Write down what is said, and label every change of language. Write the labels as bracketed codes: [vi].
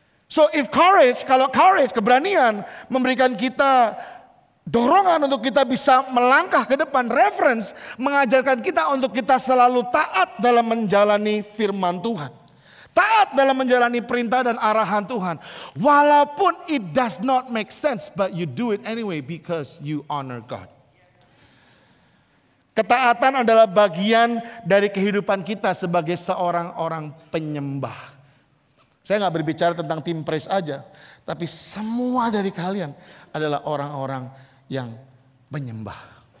[id] So if kalau courage, keberanian memberikan kita dorongan untuk kita bisa melangkah ke depan, reference mengajarkan kita untuk kita selalu taat dalam menjalani firman Tuhan. taat dalam menjalani perintah dan arahan Tuhan. [en] Walaupun it does not make sense, but you do it anyway because you honor God. [id] Ketaatan adalah bagian dari kehidupan kita sebagai seorang orang penyembah. Saya nggak berbicara tentang tim praise aja, tapi semua dari kalian adalah orang-orang yang penyembah.